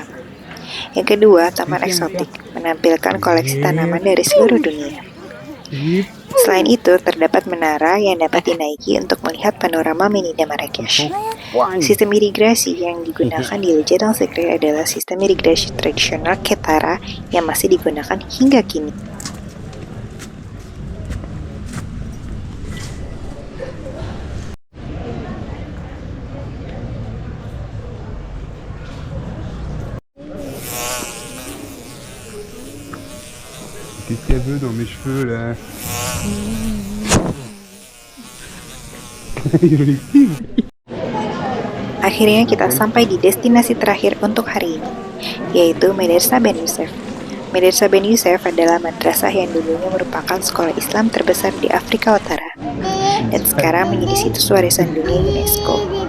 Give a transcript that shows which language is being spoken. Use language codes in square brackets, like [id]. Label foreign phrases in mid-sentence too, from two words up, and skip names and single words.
[id] Yang kedua, Taman Eksotik, menampilkan koleksi tanaman dari seluruh dunia. Selain itu, terdapat menara yang dapat dinaiki untuk melihat panorama Medina Marrakesh. Sistem irigasi yang digunakan di Lejatang Sekre adalah sistem irigasi tradisional Ketara yang masih digunakan hingga kini. [fr] Qu'est-ce qu'il y avait dans mes cheveux là? [id] Akhirnya kita sampai di destinasi terakhir untuk hari ini, yaitu Madrasah Ben Yusuf. Madrasah Ben Yusuf adalah madrasah yang dulunya merupakan sekolah Islam terbesar di Afrika Utara, dan sekarang menjadi situs warisan dunia UNESCO.